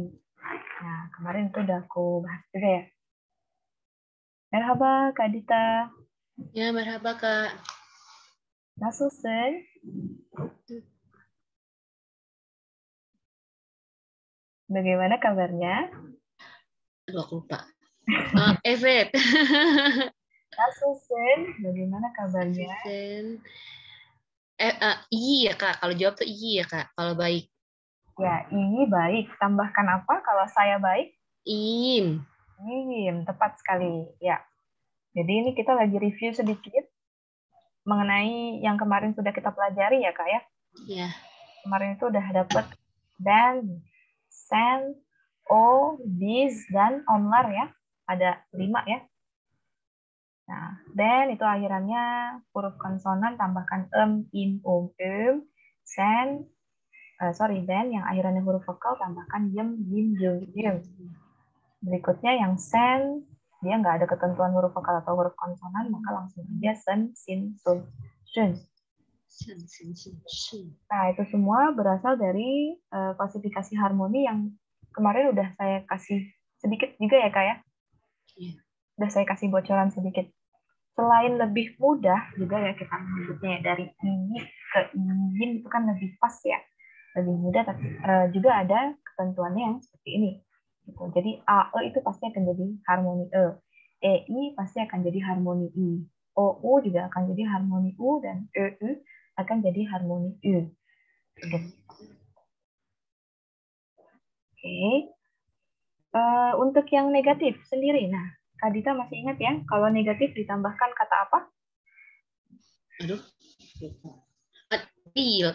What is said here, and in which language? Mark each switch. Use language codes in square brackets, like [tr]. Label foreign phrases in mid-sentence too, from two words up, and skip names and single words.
[id] Nah, kemarin itu udah aku bahas juga ya. Merhaba Kak Dita. Ya, merhaba Kak. Nasılsın? Bagaimana kabarnya? Aduh, aku lupa. Evet. Nasılsın? Bagaimana kabarnya? Asisten. Iya Kak. Kalau jawab tuh iya Kak. Kalau baik. Ya, ini baik. Tambahkan apa kalau saya baik? Im. Tepat sekali. Ya. Jadi ini kita lagi review sedikit mengenai yang kemarin sudah kita pelajari ya, Kak ya. Ya. Kemarin itu udah dapat dan, sen, o, bis, dan onlar ya. Ada 5 ya. Nah, then itu akhirannya huruf konsonan tambahkan im, sen, then yang akhirannya huruf vokal tambahkan yem, yim, yum. Berikutnya yang sen, dia nggak ada ketentuan huruf vokal atau huruf konsonan, maka langsung aja sen, sin, sun, shun. Nah, itu semua berasal dari klasifikasi harmoni yang kemarin udah saya kasih sedikit juga ya, Kak ya? Iya. Udah saya kasih bocoran sedikit. Selain lebih mudah juga ya kita menyebutnya ya, dari ini ke yin itu kan lebih pas ya, lebih mudah, tapi juga ada ketentuannya yang seperti ini. Gitu. Jadi A, E itu pasti akan jadi harmoni E. E, I pasti akan jadi harmoni I. O, U juga akan jadi harmoni U, dan E, U akan jadi harmoni U. Gitu. Oke. Untuk yang negatif sendiri, nah, Kak Dita masih ingat ya, kalau negatif ditambahkan kata apa? Aduh. Deal.